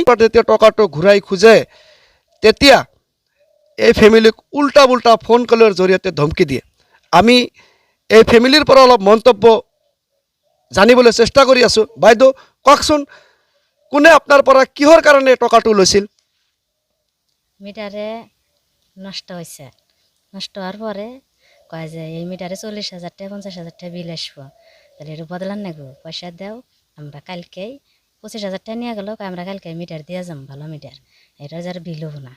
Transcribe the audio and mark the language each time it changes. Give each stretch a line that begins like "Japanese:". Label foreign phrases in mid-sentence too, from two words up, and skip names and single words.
Assamese: যেতিয়া টকাটো ঘূৰাই খোজে, তেতিয়া এই ফেমিলিক উল্টা পুল্টা
English: phone call
Assamese: জৰিয়তে ধমকি দিয়ে। আমি এই ফেমিলিৰ পৰা অলপ মন্তব্য জানিবলৈ চেষ্টা কৰি আছোঁ। বাইদেউ, কওকচোন, কোনে আপোনাৰ পৰা কিহৰ কাৰণে টকাটো লৈছিল?
Bangla: মিটারে নষ্ট হয়েছে। নষ্ট হওয়ার পরে কয় যে এই মিটারে 40,000 টাকা 50,000 টাকা বিল আসবো, তাহলে এটা বদলান না গো, পয়সা দাও, আমরা কালকেই 25,000 টাকা নিয়ে গেল, আমরা কালকে মিটার দিয়ে যাম, ভালো মিটার, এটা যার বিল হবো না।